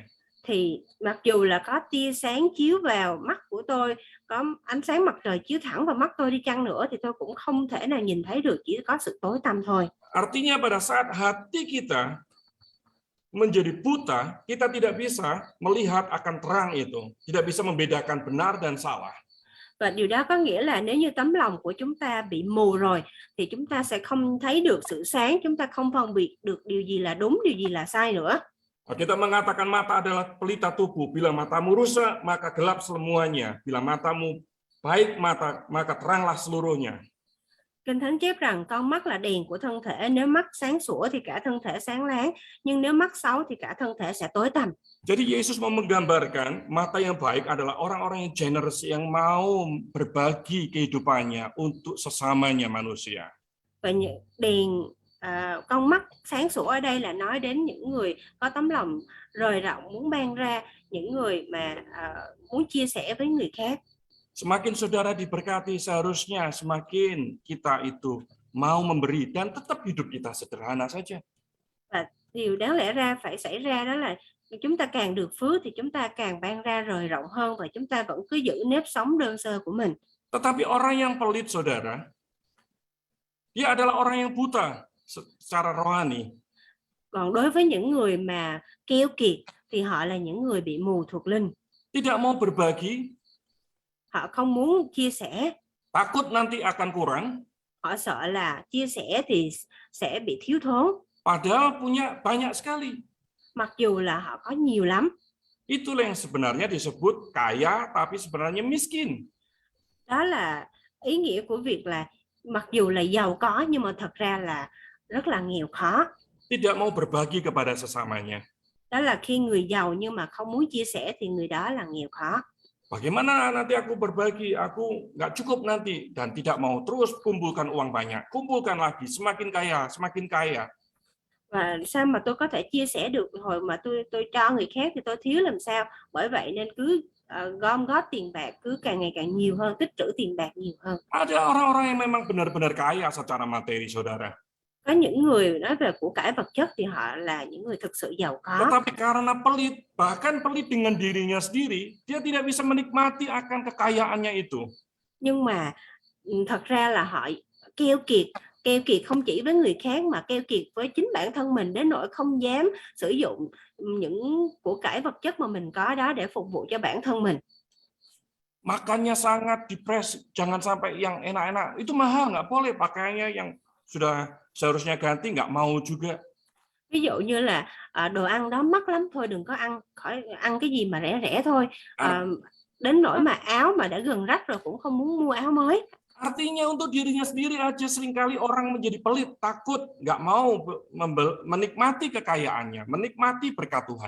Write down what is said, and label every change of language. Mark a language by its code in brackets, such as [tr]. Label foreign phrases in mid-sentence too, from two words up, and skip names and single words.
[vi] Thì mặc dù là có tia sáng chiếu vào mắt của tôi, có ánh sáng mặt trời chiếu thẳng vào mắt tôi đi chăng nữa thì tôi cũng không thể nào nhìn thấy được, chỉ có sự tối tăm thôi. [id] Artinya pada saat hati kita menjadi buta, kita tidak bisa melihat akan terang itu, tidak bisa membedakan benar dan salah. [vi] Và điều đó có nghĩa là nếu như tấm lòng của chúng ta bị mù rồi thì chúng ta sẽ không thấy được sự sáng, chúng ta không phân biệt được điều gì là đúng, điều gì là sai nữa. [id] Kita mengatakan mata adalah pelita tubuh. Bila matamu rusak, maka gelap semuanya. Bila matamu baik, maka teranglah seluruhnya. [vi] Kinh Thánh chép rằng con mắt là đèn của thân thể. Nếu mắt sáng sủa thì cả thân thể sáng láng, nhưng nếu mắt xấu thì cả thân thể sẽ tối tăm. [id] Jadi Yesus mau menggambarkan mata yang baik adalah orang-orang yang generous, yang mau berbagi kehidupannya untuk sesamanya manusia. [vi] Và con mắt sáng sủa ở đây là nói đến những người có tấm lòng rời rộng, muốn ban ra, những người mà muốn chia sẻ với người khác. [id] Semakin saudara diberkati, seharusnya semakin kita itu mau memberi dan tetap hidup kita sederhana saja. [vi] Và điều đáng lẽ ra phải xảy ra đó là chúng ta càng được phước thì chúng ta càng ban ra rời rộng hơn và chúng ta vẫn cứ giữ nếp sống đơn sơ của mình. [id] Tetapi orang yang pelit, saudara, dia adalah orang yang buta secara rohani. [vi] Còn đối với những người mà keo kiệt thì họ là những người bị mù thuộc linh. [id] Tidak mau berbagi. [vi] Họ không muốn chia sẻ. [id] Takut nanti akan kurang. [vi] Họ sợ là chia sẻ thì sẽ bị thiếu thốn. [id] Padahal punya banyak sekali. [vi] Mặc dù là họ có nhiều lắm. [id] Itulah yang sebenarnya disebut kaya tapi sebenarnya miskin. [vi] Đó là ý nghĩa của việc là mặc dù là giàu có nhưng mà thật ra là rất là nghèo khó. [id] Tidak mau berbagi kepada sesamanya. [vi] Đó là khi người giàu nhưng mà không muốn chia sẻ thì người đó là nghèo khó. [id] Bagaimana nanti aku berbagi, aku nggak cukup nanti, dan tidak mau terus kumpulkan uang banyak, kumpulkan lagi, semakin kaya, semakin kaya. [vi] Và sao mà tôi có thể chia sẻ được hồi mà tôi cho người khác thì tôi thiếu làm sao? Bởi vậy nên cứ gom góp tiền bạc, cứ càng ngày càng nhiều hơn, tích trữ tiền bạc nhiều hơn. [id] Ada orang-orang yang memang benar-benar kaya secara materi, saudara. [vi] Có những người nói về của cải vật chất thì họ là những người thực sự giàu có. [id] Tetapi karena pelit, bahkan pelit dengan dirinya sendiri, dia tidak bisa menikmati akan kekayaannya itu. [vi] Nhưng mà thật ra là họ keo kiệt không chỉ với người khác mà keo kiệt với chính bản thân mình đến nỗi không dám sử dụng những của cải vật chất mà mình có đó để phục vụ cho bản thân mình. [id] Makannya sangat depresi, jangan sampai yang enak-enak, itu mahal, nggak boleh pakainya yang sudah seharusnya ganti, nggak mau juga. [vi] Ví dụ như là đồ ăn đó mắc lắm thôi, đừng có ăn, khỏi ăn cái gì mà rẻ thôi. Đến nỗi mà áo mà đã gần rách rồi cũng không muốn mua áo mới. [id] Artinya untuk dirinya sendiri aja seringkali orang menjadi pelit, takut, nggak mau menikmati kekayaannya, menikmati berkat Tuhan.